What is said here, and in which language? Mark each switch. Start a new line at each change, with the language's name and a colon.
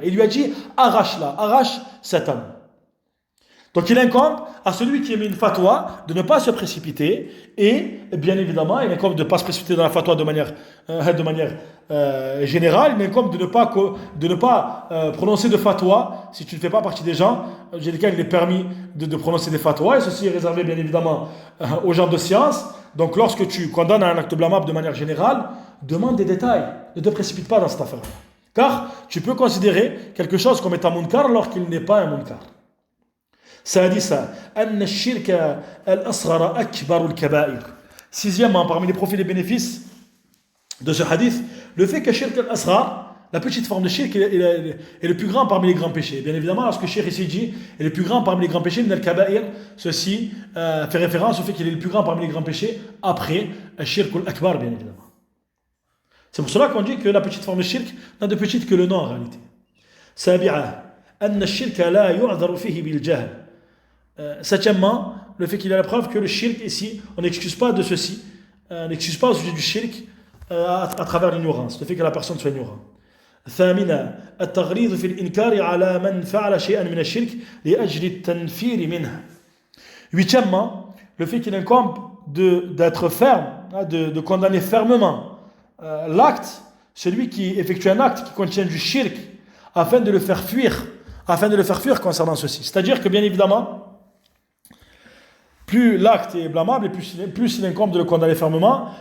French: Il lui a dit arrache cet homme. Donc il incombe à celui qui émet une fatwa de ne pas se précipiter et bien évidemment il incombe de ne pas se précipiter dans la fatwa de manière générale, il incombe de ne pas prononcer de fatwa si tu ne fais pas partie des gens j'ai lesquels il est permis de prononcer des fatwas, et ceci est réservé bien évidemment aux gens de science. Donc lorsque tu condamnes un acte blâmable de manière générale, demande des détails, ne te précipite pas dans cette affaire, car tu peux considérer quelque chose comme étant munkar alors qu'il n'est pas un munkar.
Arabic: سادسا أن الشرك الأصغر أكبر الكبائر.
French: Sixièmement, parmi les profits et les bénéfices de ce hadith, le fait que shirk al-asghar, la petite forme de shirk, est le plus grand parmi les grands péchés. Bien évidemment, lorsque shirk ici dit est le plus grand parmi les grands péchés, min al-kaba'ir, ceci fait référence au fait qu'il est le plus grand parmi les grands péchés après shirk al-akbar, bien évidemment. C'est pour cela qu'on dit que la petite forme de shirk n'a de petite que le nom en réalité.
Arabic: سابعا أن الشرك لا يعذر فيه بالجهل.
French: Septièmement, le fait qu'il y a la preuve que le shirk ici, on n'excuse pas de ceci, on n'excuse pas au sujet du shirk à travers l'ignorance, le fait que la personne soit ignorante.
Arabic: ثامنا التغليظ في الإنكار على من فعل شيئا من الشرك لأجل التنفير منه.
French: Huitièmement, le fait qu'il incombe d'être ferme, de condamner fermement l'acte, celui qui effectue un acte qui contient du shirk, afin de le faire fuir concernant ceci. C'est-à-dire que bien évidemment, plus l'acte est blâmable, et plus il incombe de le condamner fermement.